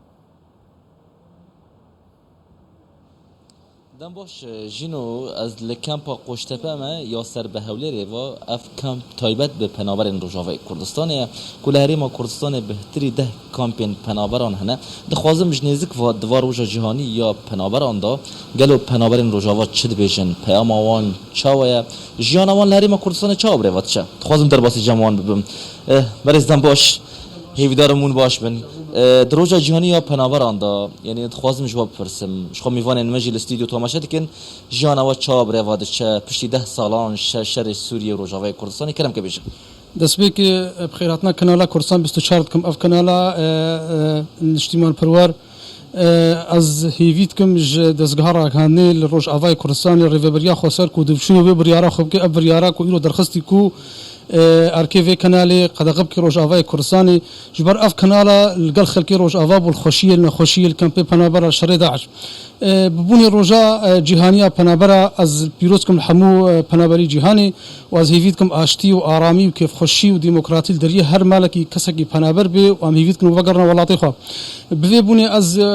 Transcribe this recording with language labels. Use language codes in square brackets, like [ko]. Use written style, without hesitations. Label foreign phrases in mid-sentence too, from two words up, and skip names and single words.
[ku] دەم باش ژینۆ ئەس لە کەمپا قۆشتەپەمە یا سەر بە هەولێرێەوە ئەف کەمپ تایبەت بە پەنابەرên ڕۆژاوای کوردستانەیە کو لە هەرێما کوردستانê بهتری 10 کامپên پەنابەران هەنە دەخوازم ji nêzik diva roja cîhanî ya penaberan da gelo penaberên rojava çi dibêjin peyama wan çawa ye jiyana wan li herêma Kurdistanê çawa birêvat çe dixwazim derbasî cem wan bibim berêz dem baş hêvîdarım hûn baş bin di roja cîhanî ya penaberan da yanî dixwazim ji we bipirsim ji xwe mêvanên me jî li stûdyo tamaşe dikin jiyana we çawa birêva diçe piştî 10 salan şerê Sûriye Rojavayê Kurdistanê kerem ke bêjin دەستپێکی بخێراتنا کەنالا کوردستان 24 دکەم ئەف کەنالا نیشتیمان پەروەر ئەز هێڤیتکەم ji dezgeha ragihandinê li Rojavayê Kurdistanê rêveberiya xweser ku dibişîne wê biryara xwe bike ev biryara ku îro derxistî ku erkê vê kenalê qedexe bike Rojavayê Kurdistanê ji ber ev kenala li gel xelkê Rojava bû xweşiyê nexweşiyê li kempê penabera şerê Daeş bibûnê roja cîhaniya penabera ez pîroz kim li hemû penaberî cîhanê û ez hêvî dikim aştî û aramî û kêfxweşî û demokratî li deriyê her malekî kesekî penaber bê û em hêvî dikin û vegerîne welatê xwe bi vê bûnê ez